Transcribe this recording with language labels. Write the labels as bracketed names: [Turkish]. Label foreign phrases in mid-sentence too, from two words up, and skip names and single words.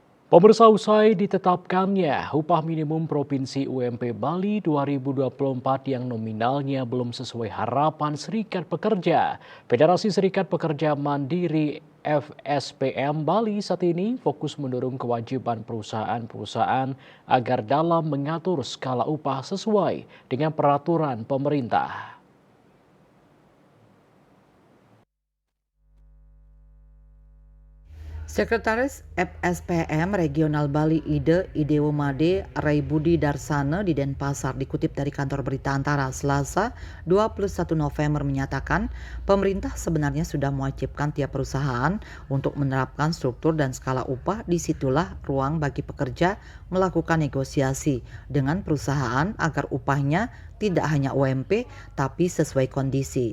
[Indonesian] Pemirsa, usai ditetapkannya upah minimum Provinsi UMP Bali 2024 yang nominalnya belum sesuai harapan Serikat Pekerja. Federasi Serikat Pekerja Mandiri FSPM Bali saat ini fokus mendorong kewajiban perusahaan-perusahaan agar dalam mengatur skala upah sesuai dengan peraturan pemerintah. Sekretaris FSPM Regional Bali Idewo Made Raibudi Darsana di Denpasar dikutip dari kantor berita Antara Selasa 21 November menyatakan pemerintah sebenarnya sudah mewajibkan tiap perusahaan untuk menerapkan struktur dan skala upah. Disitulah ruang bagi pekerja melakukan negosiasi dengan perusahaan agar upahnya tidak hanya UMP tapi sesuai kondisi.